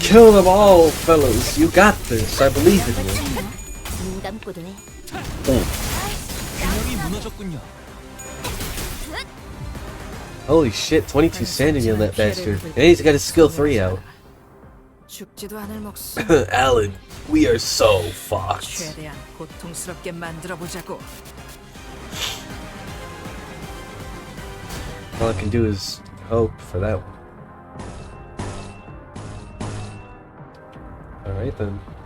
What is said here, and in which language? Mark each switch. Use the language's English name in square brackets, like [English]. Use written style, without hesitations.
[English] Kill them all, fellas. You got this. I believe in you. [Korean] 눈 감고도 해. 균형이 무너졌군요. [English] Holy shit, 22 sanity on that bastard. And he's got his skill 3 out. [Korean] 죽지도 않을 목숨 [English] Alan, we are so fucked. [Korean] 최대한 고통스럽게 만들어 보자고. [English] All I can do is hope for that one. Alright then.